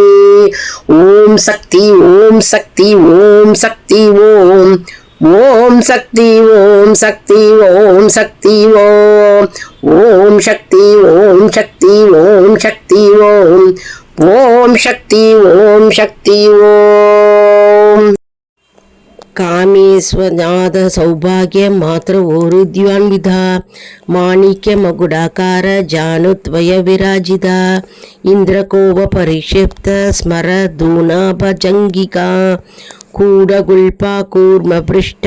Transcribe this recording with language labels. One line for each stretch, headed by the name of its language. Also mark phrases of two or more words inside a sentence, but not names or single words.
Tamil: ஓம் சக்தி ஓம் சக்தி ஓம் சக்தி ஓம். ஓம் சக்தி ஓம் சக்தி ஓம் சக்தி ஓம். ஓம் சக்தி ஓம் சக்தி ஓம் சக்தி ஓம். ஓம் சக்தி ஓம் சக்தி ஓம்.
Sanskrit: ಕಾಮೇಶ್ವನಾದ ಸೌಭಾಗ್ಯ ಮಾತ್ರ ಓರುದ್ಯಾನ್ವಿಧ ಮಾಣಿಕ್ಯ ಮಗುಡಾಕಾರ ಜಾನುದ್ವಯ ವಿರಾಜಿತ ಇಂದ್ರಕೋವ ಪರಿಕ್ಷಿಪ್ತ ಸ್ಮರ ದೂನಾಭಜಂಗಿಕಾ ಕೂಡಗುಲ್ಪ ಕೂರ್ಮ ಪೃಷ್ಠ